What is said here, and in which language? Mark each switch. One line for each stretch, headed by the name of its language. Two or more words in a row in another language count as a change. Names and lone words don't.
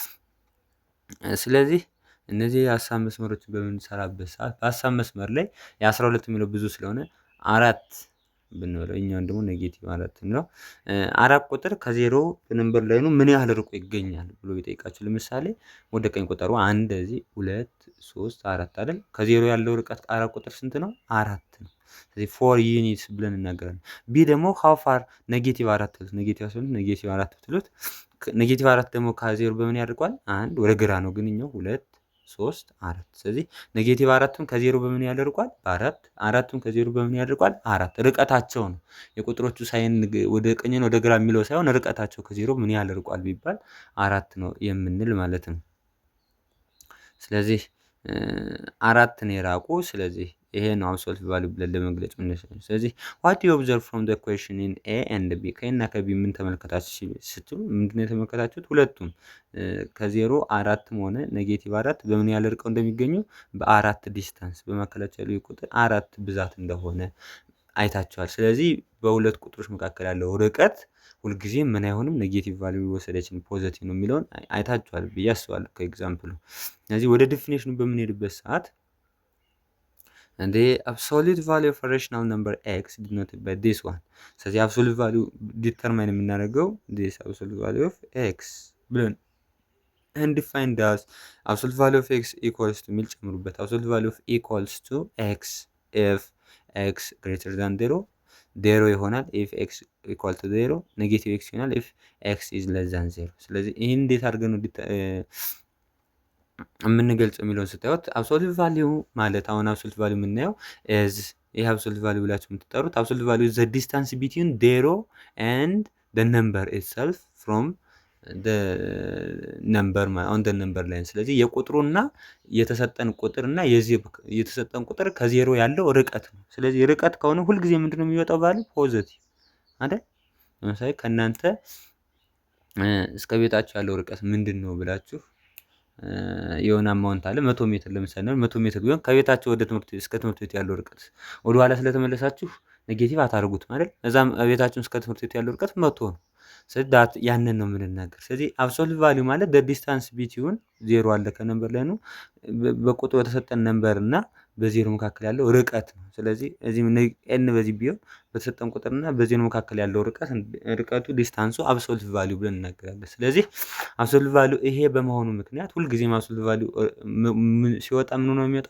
Amharic: ስለዚህ እነዚህ የሀሳብ መስመሮችን በምንሰራበት ሰዓት በሀሳብ መስመር ላይ የ12 የሚለው ብዙ ስለሆነ 4 ብንለው እኛውን ደግሞ ኔጌቲቭ 4 ነው። 4 ቁጥር ከዜሮ በነምበር ላይ ነው ምን ያህል ርቆ ይገኛል ብሎ ቢጠይቃችሁ ለምሳሌ ወደ ቀኝ ቁጠሩ 1 እዚህ 2 3 4 አይደል? ከዜሮ ያለው ርቀት 4 ቁጥር ስንት ነው? 4 ነው። ስለዚህ 4 ዩኒትስ ብለን እናገራለን። ቢ ደግሞ
English: how far
Amharic: ኔጌቲቭ 4 ትሉት ኔጌቲቭ 4 ትሉት ኔጌቲቭ 4 ደግሞ ከዜሮ በምን ያርቋል? 1 ወደ ግራ ነው ግንኛው 2 3 4። ስለዚህ ኔጌቲቭ 4ቱን ከዜሮ በምን ያደርቋል? በ4 4ቱን ከዜሮ በምን ያደርቋል? 4 ርቀታቸው ነው። የቁጥሮቹ ሳይን ወደ ቀኝ ነው ወደ ግራ የሚለው ሳይሆን ርቀታቸው ከዜሮ ምን ያህል ርቋል ቢባል 4 ነው የምንል ማለት ነው። ስለዚህ 4 ነው የራቁ። ስለዚህ ይሄ ነው
English: absolute value
Amharic: ብለን ለመግለጽ የምንችለው። ስለዚህ
English: what do you observe from the question in A and B
Amharic: ከና ከቢ ምን ተመልከታችሁ ስትሉ ምንድነው የተመለከታችሁት? ሁለቱም ከዜሮ 4ም ሆነ ኔጌቲቭ 4 በምን ያህል ርቀው እንደሚገኙ በ4 ዲስታንስ በመካከላቸው ያለው ቁጥር 4 ብዛት እንደሆነ አይታችኋል። ስለዚህ በሁለት ቁጥሮች መካከል ያለው ርቀት ሁልጊዜ ምን አይሆንም
English: negative value
Amharic: ወሰደችን ፖዚቲቭ ነው የሚለውን አይታችኋል ብዬ አስባለሁ ከኤግዛምፕሉ። ስለዚህ ወደ ዲፊኒሽኑ በምንሄድበት ሰዓት
English: the absolute value of a rational number x denoted by this one። ስለዚህ absolute value ዲተርማይን የምናደርገው this absolute value of x ብለን and defined as absolute value of x equals to
Amharic: ሚል ጨምሩበት
English: absolute value of equals to x if x greater than 0 ይሆናል። if x equal to 0 negative x ይሆናል። if x is less than 0።
Amharic: ስለዚህ ይሄን እንዴት አድርገን ነው የምንገልጽ የሚለውን ስታዩት
English: absolute value
Amharic: ማለት አሁን
English: absolute value
Amharic: የምናየው is ይሄ
English: absolute value
Amharic: ብላችሁ የምትጠሩት
English: absolute value is the distance between 0 and the number itself from the number on the number line።
Amharic: ስለዚህ የቁጥሩና የተሰጠን ቁጥርና የዚህ የተሰጠን ቁጥር ከዜሮ ያለው ርቀት ነው። ስለዚህ ርቀት ከሆነ ሁልጊዜ ምንድነው የሚወጣው ቫልዩ? ፖዚቲቭ አይደል? ለምሳሌ ከናንተ እስከ ቤታችሁ ያለው ርቀት ምንድነው ብላችሁ የሆነ አማውንት አለ 100 ሜትር ለምሳሌ 100 ሜትር ቢሆን ከቤታችሁ ወደ ትምህርት ቤት እስከ ትምህርት ቤት ያለው ርቀት ወደ ኋላ ስለተመለሳችሁ ኔጌቲቭ አታርጉት ማለት እዛም ቤታችሁን እስከ ትምህርት ቤት ያለው ርቀት 100 ነው። ስለዚህ ያንን ነው የምንናገር። ስለዚህ
English: absolute value
Amharic: ማለት
English: the distance between 0
Amharic: አለ ከነምበር ላይ ነው በቁጥሩ የተሰጠን ነምበር እና በዜሮ መካከል ያለው ርቀት ነው። ስለዚህ እዚህ n በዚህ ቢሆን በተሰጠን ቁጥርና በዜሮ መካከል ያለው ርቀቱ ዲስታንሱ
English: absolute value
Amharic: ብለን እናገራለን። ስለዚህ
English: absolute value
Amharic: ይሄ በመሆኑ ምክንያት ሁልጊዜም
English: absolute value
Amharic: ሲወጣ ምን ነው የሚወጣው?